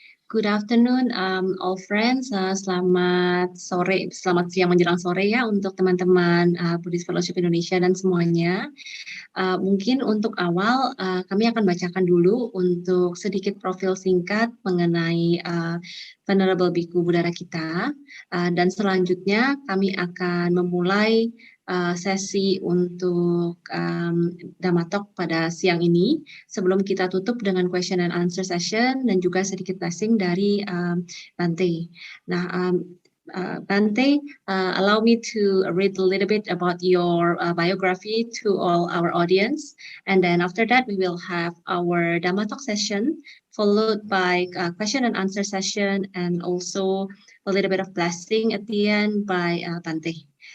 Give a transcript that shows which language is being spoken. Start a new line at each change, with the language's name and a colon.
English: Good afternoon, all friends.
Indonesian: Selamat sore, selamat siang menjelang sore ya untuk teman-teman Buddhist Fellowship Indonesia dan semuanya. Mungkin untuk awal kami akan bacakan dulu untuk sedikit profil singkat mengenai Venerable Bhikkhu Buddharakkhita, dan selanjutnya kami akan memulai sesi untuk Dhamma Talk pada siang ini sebelum kita tutup dengan
English: question and answer session
Indonesian: dan juga sedikit blessing dari Bante.
English: Nah, Bante, allow me to read a little bit about your biography to all our audience, and then after that we will have our Dhamma Talk session followed by a question and answer session and also a little bit of blessing at the end by Bante.